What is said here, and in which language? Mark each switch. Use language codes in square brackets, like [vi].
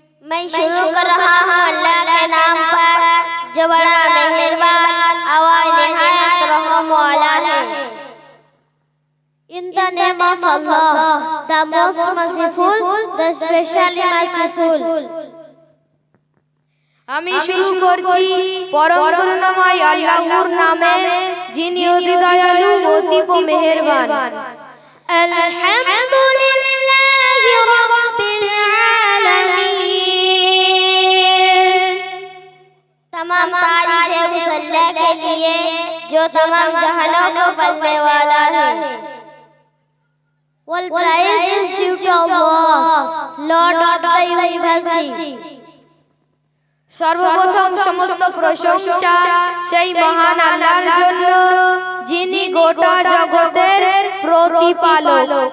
[hi] मैं शुरू कर रहा हूँ अल्लाह के नाम पर जो बड़ा मेहरबान और निहायत रहम वाला है। [en] In the name of Allah, the most merciful, the specially merciful. [bn] আমি শুরু করছি পরম করুণাময় আল্লাহর নামে, যিনি অতি দয়ালু অতি মেহেরবান। [ar] আলহামদুলিল্লাহি রাব্বিল আলামিন। [hi] तमाम तारीफें उस अल्लाह के लिए जो तमाम जहानों को पलने वाला है। [en] All praise is due to Allah, Lord of the universe. [bn] সর্বপ্রথম সমস্ত প্রশংসা সেই মহান আল্লাহর জন্য, যিনি গোটা জগতের প্রতিপালক।